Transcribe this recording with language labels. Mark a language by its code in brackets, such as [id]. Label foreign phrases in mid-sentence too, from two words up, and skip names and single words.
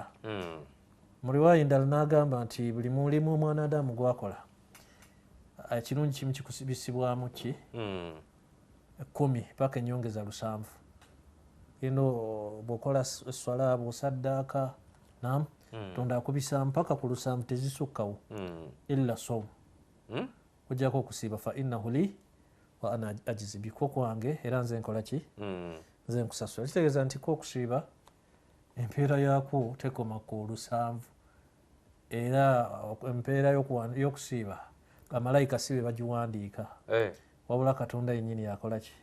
[lg] Mu riwaaya endala n'agamba nti buli mulimu omwanadamu gwakola ekirungi kimu kikusibisibwamu ki 10 paka ennyongeza 7. Eno bw'okola swala, bw'osaddaaka, naam, Katonda akubisa mpaka ku 7 tezisukkawo, [ar] إلا صوم, [lg] ojjako okusiiba, [ar] فإنه لي وأنا أجزي به, [lg] kwange era nze nkola ki, nze nkusasula. Kitegeeza nti ko okusiiba empeera yaako tekoma ku 7, era empeera y'okusiiba bamalayika si be bagiwandiika, wabula Katonda yennyini yakola ki,